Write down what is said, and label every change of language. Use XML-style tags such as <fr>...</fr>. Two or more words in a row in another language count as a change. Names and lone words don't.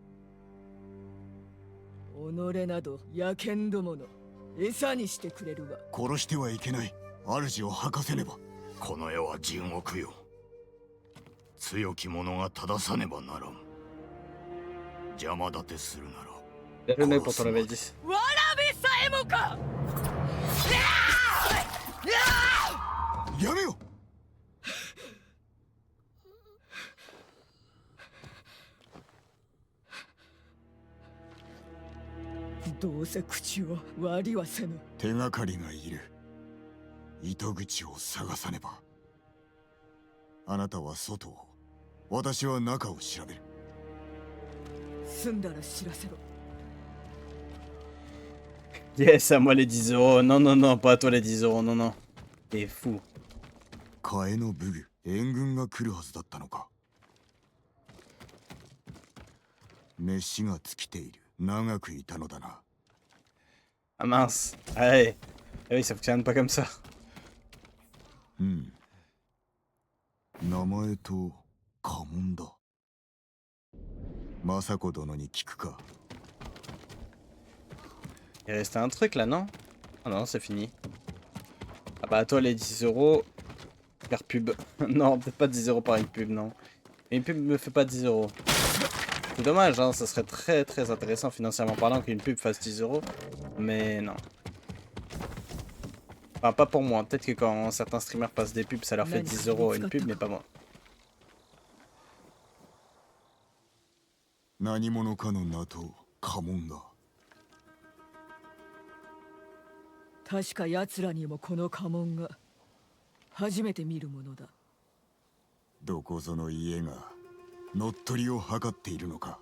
<ja>己など野犬どもの餌にしてくれるわ。殺してはいけない。主を吐かせねば。この世は地獄よ。強き者が正さねばならん。邪魔立てするなら。</ja> <fr>Le mec pour t'enlever 10.</fr> <ja>わらべさえもか。やめよ。どううせ口を割りはせぬ。手がかりがいる。糸口を探さねば。あなたは外を、私は中を調べる。済んだら知らせろ。</ja> <fr>Yes, à moi les 10 euros. Non, non, non, pas à toi les 10 euros. Non, non. T'es fou.</fr> <ja>替えの武具、援軍が来るはずだったのか。飯が尽きている。長くいたのだな。</ja> <fr>Ah mince. Allez. Ah oui, ça fonctionne pas comme ça.</fr> <ja>うん。名前と家紋だ。政子殿に聞くか。</ja> <fr>Il restait un truc là, non? Ah non, c'est fini. Ah bah à toi les 10 euros. Faire pub. Non, peut-être pas 10 euros par une pub, non. Une pub me fait pas 10 euros. C'est dommage, hein, ça serait très très intéressant financièrement parlant qu'une pub fasse 10 euros. Mais non. Enfin, pas pour moi. Peut-être que quand certains streamers passent des pubs, ça leur fait 10 euros une pub, mais pas moi.</fr> <ja>何者かの名と家紋だ。確か奴らにもこの家紋が初めて見るものだ。どこぞの家が乗っ取りを図っているのか。</ja>